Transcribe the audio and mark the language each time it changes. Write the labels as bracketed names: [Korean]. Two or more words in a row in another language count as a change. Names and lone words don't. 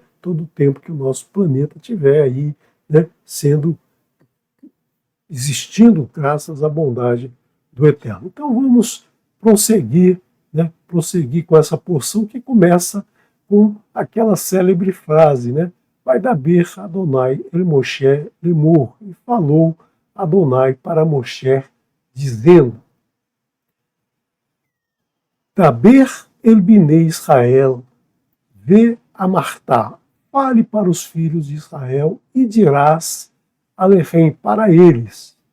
[Portuguese] Todo o tempo que o nosso planeta tiver aí, né, existindo graças à bondade do Eterno. Então vamos prosseguir, né, prosseguir com essa porção que começa com aquela célebre frase, né? [Hebrew] וידבר אדוני אל משה לאמר, [Portuguese] e falou Adonai para Moshe, dizendo, [Hebrew] דבר אל בני ישראל ואמרת, [Portuguese] fale para os filhos de Israel e dirás Alechem para eles,